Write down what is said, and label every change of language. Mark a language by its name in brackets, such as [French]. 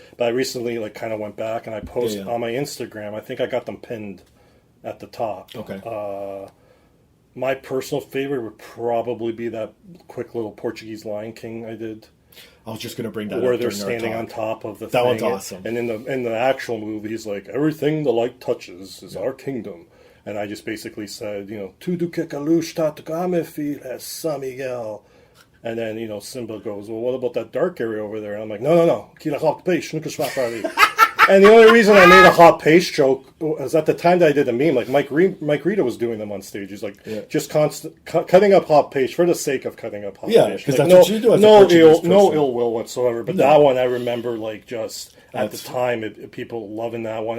[English] But I recently kind of went back and I posted on my Instagram. I think I got them pinned at the top. Okay. My personal favorite would probably be that quick little Portuguese Lion King I did. I was just going to bring that where up they're standing on top of the that thing. one's awesome. And in the actual movie, he's like, everything the light touches is our kingdom. And I just basically said, [Portuguese] tudo que a luz está a tocar, meu filho, é São Miguel. [English] And then, Simba goes, well, what about that dark area over there? And I'm like, no, [Portuguese] aquilo é hot peixe, nunca se vai para ali. [English] And the only reason I made a hot paste joke was at the time that I did the meme, like Mike Rita was doing them on stage. He's like, just cutting up hot paste for the sake of cutting up hot paste. Yeah, because that's what you do as a Portuguese person. No ill will whatsoever. But that one I remember, like, just at the time, people loving that one.